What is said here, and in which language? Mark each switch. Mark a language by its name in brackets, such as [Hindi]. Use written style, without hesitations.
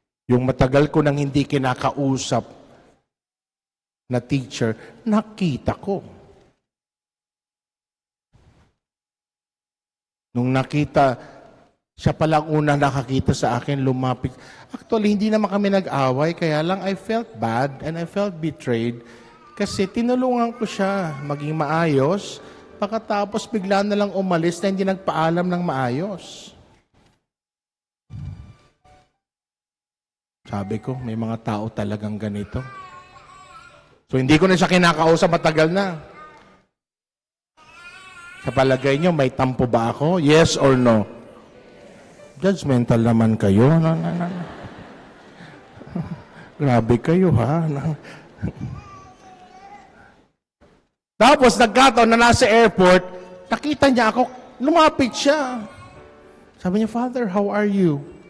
[Filipino] Yung matagal ko nang hindi kinakausap na teacher, nakita ko. Nung nakita, siya palang una nakakita sa akin, lumapit. Actually, hindi naman kami nag-away, kaya lang I felt bad and I felt betrayed. Kasi tinulungan ko siya maging maayos, pagkatapos bigla na lang umalis na hindi nagpaalam ng maayos. Sabi ko, may mga tao talagang ganito. So hindi ko na siya kinakausap, matagal na. Sa palagay nyo, may tampo ba ako? Yes or no? Judgmental naman kayo. Grabe kayo, ha? Tapos nagkataon na nasa airport, nakita niya ako, lumapit siya. [English] Sabi niya, Father, how are you?